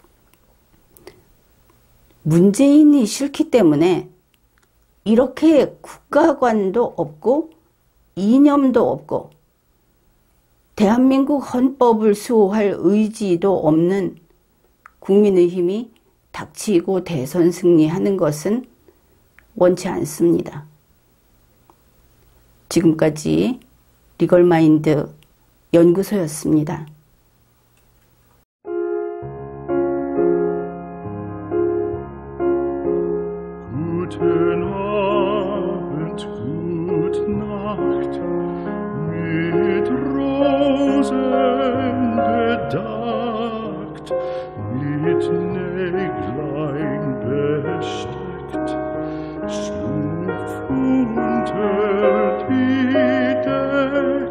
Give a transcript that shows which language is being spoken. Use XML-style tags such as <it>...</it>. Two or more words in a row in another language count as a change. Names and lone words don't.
<ko>문재인이 싫기 때문에 이렇게 국가관도 없고 이념도 없고 대한민국 헌법을 수호할 의지도 없는 국민의힘이 닥치고 대선 승리하는 것은 원치 않습니다. 지금까지 리걸마인드 연구소였습니다.</ko> <de>Guten Abend, gute Nacht, mit Rosen bedeckt, mit Näglein besteckt, schlupf unter die Deck.</de>